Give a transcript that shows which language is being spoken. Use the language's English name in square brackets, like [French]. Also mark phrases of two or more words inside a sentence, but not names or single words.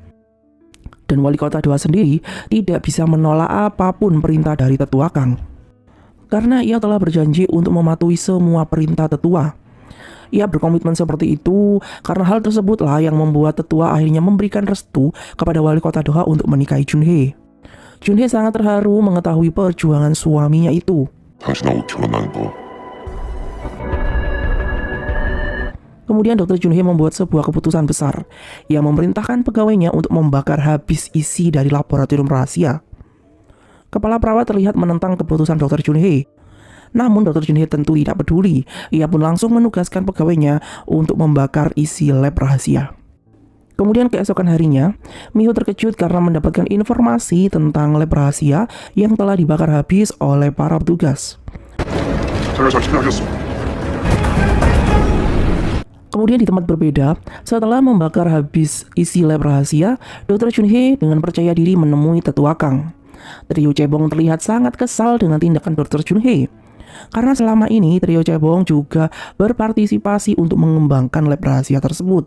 [Indonesian] Dan wali kota Doha sendiri tidak bisa menolak apapun perintah dari Tetua Kang, karena ia telah berjanji untuk mematuhi semua perintah Tetua. Ia berkomitmen seperti itu karena hal tersebutlah yang membuat Tetua akhirnya memberikan restu kepada wali kota Doha untuk menikahi Jun Hee. Jun Hee sangat terharu mengetahui perjuangan suaminya itu. [Korean] 당신하고 결혼하는 거 [Indonesian] Kemudian Dr. Junhee membuat sebuah keputusan besar. Ia memerintahkan pegawainya untuk membakar habis isi dari laboratorium rahasia. Kepala perawat terlihat menentang keputusan Dr. Junhee. Namun Dr. Junhee tentu tidak peduli. Ia pun langsung menugaskan pegawainya untuk membakar isi lab rahasia. Kemudian keesokan harinya, Miho terkejut karena mendapatkan informasi tentang lab rahasia yang telah dibakar habis oleh para petugas. [Korean] 제가 잘 처리하겠습니다. [Indonesian] Kemudian di tempat berbeda, setelah membakar habis isi lab rahasia, Dr. Junhee dengan percaya diri menemui tetua Kang. Trio cebong terlihat sangat kesal dengan tindakan Dr. Junhee. Karena selama ini trio cebong juga berpartisipasi untuk mengembangkan lab rahasia tersebut.